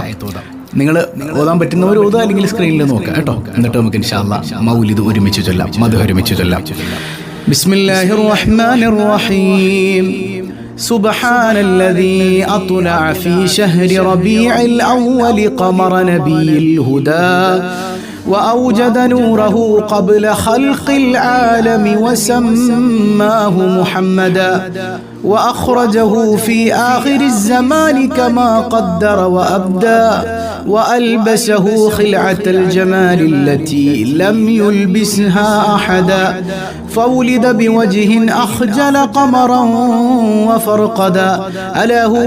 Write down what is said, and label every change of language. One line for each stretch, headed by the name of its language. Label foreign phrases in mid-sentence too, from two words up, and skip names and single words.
Malayalam: നിങ്ങൾ ഓതാൻ പറ്റുന്നവർ ഓതാ, അല്ലെങ്കിൽ സ്ക്രീനിൽ നോക്കാം കേട്ടോ. എന്നിട്ട് നമുക്ക്
Arabic: إن شاء الله
Malayalam: മൗലിദ് ഒരുമിച്ച് ചൊല്ലാം, മദ്ഹ് ഒരുമിച്ച് ചൊല്ലാം.
Arabic: بسم الله الرحمن الرحيم. سبحان الذي أطلع في شهر ربيع الأول قمر نبي الهدى وأوجد نوره قبل خلق العالم وسماه محمدا وأخرجه في آخر الزمان كما قدر وأبدى وألبسه خلعة الجمال التي لم يلبسها أحدا فولد بوجه أخجل قمرا وفرقدا ألا هو